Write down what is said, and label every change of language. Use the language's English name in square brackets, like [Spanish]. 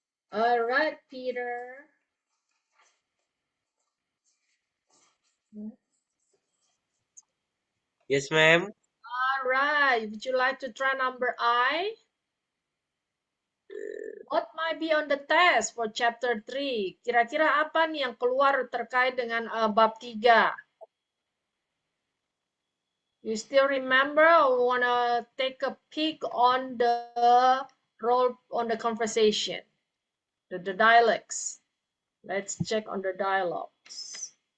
[English] All right, Peter. Yes, ma'am. All right. Would you like to try number I? What might be on the test for chapter 3? [Indonesian] Kira-kira apa nih yang keluar terkait dengan bab 3? [English] You still remember or want to take a peek on the conversation, the dialogues? Let's check on the dialogues.